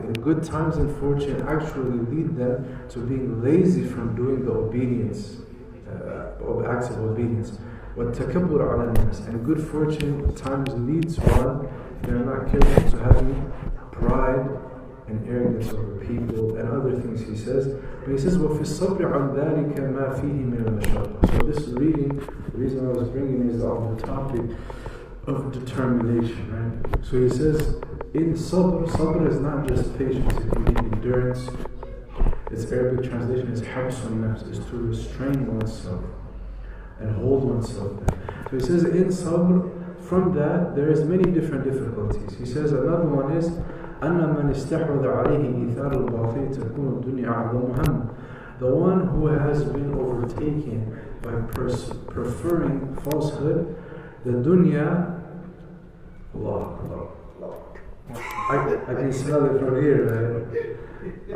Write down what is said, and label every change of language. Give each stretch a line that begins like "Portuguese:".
English: And good times and fortune actually lead them to being lazy from doing the obedience, acts of obedience.
Arabic: والتكبر على الناس.
English: And good fortune times leads one, they're not careful, to having pride and arrogance over people and other things he says. But he says,
Arabic: وَفِي الصَّبْرِ عَنْ ذَلِكَ مَا فِيهِ مِنَ الْمَشَقَّةِ.
English: So this reading, the reason I was bringing is on the topic of determination, right? So he says, in sabr, sabr is not just patience, it can be endurance. Its Arabic translation is habsun nafs, is to restrain oneself and hold oneself there. So he says, in sabr, from that, there is many different difficulties. He says another one is
Arabic: أَنَّ مَنْ اسْتَحْوَذَ عَلَيْهِ إِثَارُ الْبَاطِلِ تَكُونُ الدُّنْيَا أَعْظَمُ هَمًّا.
English: The one who has been overtaken by preferring falsehood, the dunya, Allah. I can smell it from here, right?